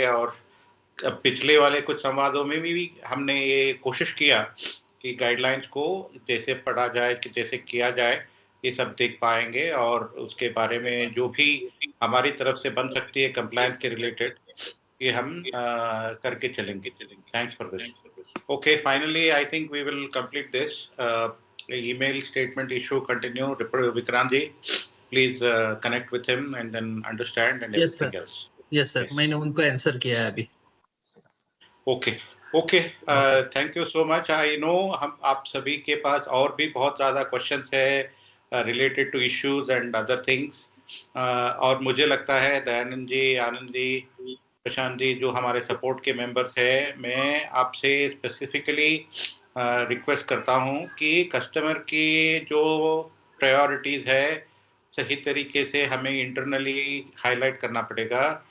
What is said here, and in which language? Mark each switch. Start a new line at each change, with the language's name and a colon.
Hindi: और पिछले वाले कुछ संवादों में भी हमने ये कोशिश किया कि गाइडलाइंस को जैसे पढ़ा जाए, कि जैसे किया जाए, ये सब देख पाएंगे और उसके बारे में जो भी हमारी तरफ से बन सकती है कंप्लायंस के रिलेटेड, ये हम करके चलेंगे।
English: Thanks for this. Okay, finally, I think we will complete this. Email statement issue continue. Vikrant ji, please connect with him and then understand and everything else. Yes, sir.
Hindi: मैंने उनको answer किया है अभी।
English: Okay. Thank you so much. I know
Hindi: हम आप सभी के पास और भी बहुत ज़्यादा क्वेश्चंस है
English: related to issues and other things.
Hindi: और मुझे लगता है दयानंद जी, आनंद जी, प्रशांत जी जो हमारे सपोर्ट के मेंबर्स हैं, मैं आपसे स्पेसिफिकली रिक्वेस्ट करता हूं कि कस्टमर की जो प्रायोरिटीज है सही तरीके से हमें इंटरनली हाईलाइट करना पड़ेगा।